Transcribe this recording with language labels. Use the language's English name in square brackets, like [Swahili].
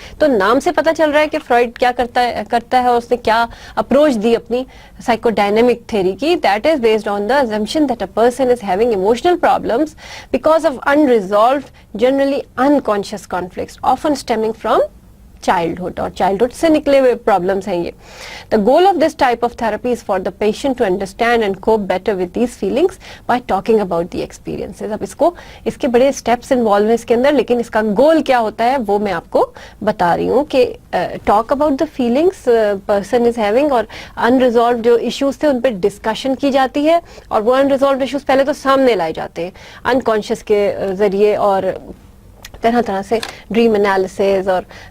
[English] तो नाम से पता चल रहा है कि फ्रॉइड क्या करता है और उसने क्या अप्रोच दी अपनी साइकोडायनेमिक थ्योरी की, that is based on the assumption that a person is having emotional problems because of unresolved generally unconscious conflicts often stemming from childhood, और childhood से निकले हुए प्रॉब्लम्स हैं ये। The goal of this type of therapy is for the patient to understand and cope better with these feelings by talking about the experiences। [Hindi] अब इसके बड़े steps involved हैं इसके अंदर, लेकिन इसका गोल क्या होता है वो मैं आपको बता रही हूँ कि talk about the feelings person is having, और unresolved जो issues थे उन पर डिस्कशन की जाती है, और वो unresolved issues पहले तो सामने लाए जाते हैं अनकॉन्शियस के जरिए, और तरह तरह से ड्रीम एनालिसिस और